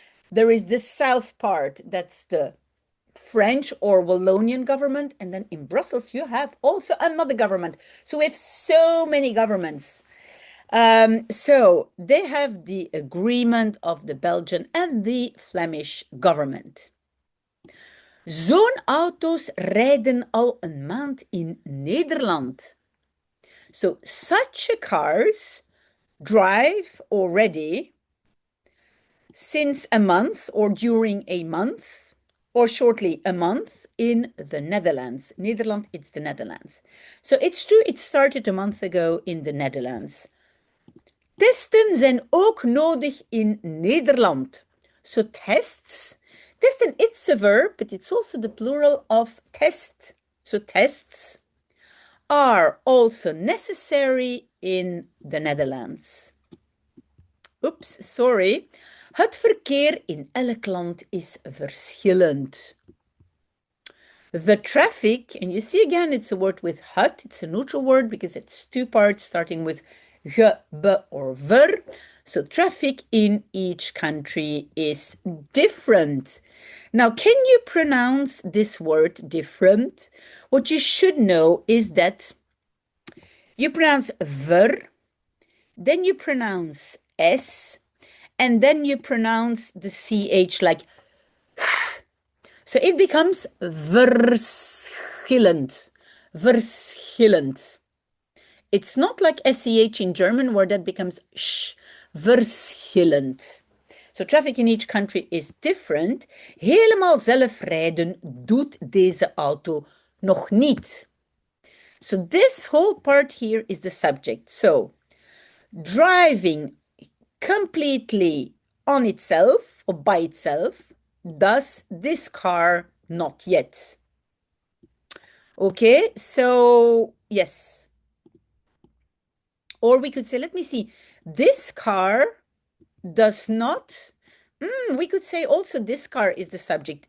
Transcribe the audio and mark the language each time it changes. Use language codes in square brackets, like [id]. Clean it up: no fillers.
[en] There is the south part, that's the French or Wallonian government, and then in Brussels you have also another government. So we have so many governments. So they have the agreement of the Belgian and the Flemish government. [nl] Zo'n auto's rijden al een maand in Nederland. [en] So such cars drive already since a month or during a month or shortly a month in the Netherlands. Nederland, it's the Netherlands. So it's true, it started a month ago in the Netherlands. [nl] Testen zijn ook nodig in Nederland. [en] So tests, testen, it's a verb, but it's also the plural of test. So tests are also necessary in the Netherlands. Oops, sorry. [nl] Het verkeer in elk land is verschillend. [en] The traffic, and you see again, it's a word with het. It's a neutral word because it's 2 parts starting with ge, be, or ver. So traffic in each country is different. Now, can you pronounce this word different? What you should know is that you pronounce ver, then you pronounce s, and then you pronounce the ch like So it becomes verschillend. Verschillend. It's not like SCH in German where that becomes sh. Verschillend. So traffic in each country is different. [nl] Helemaal zelf rijden doet deze auto nog niet. [en] So this whole part here is the subject. So driving completely on itself or by itself does this car not yet. Okay, so yes. Or we could say, let me see, this car does not, we could say also this car is the subject.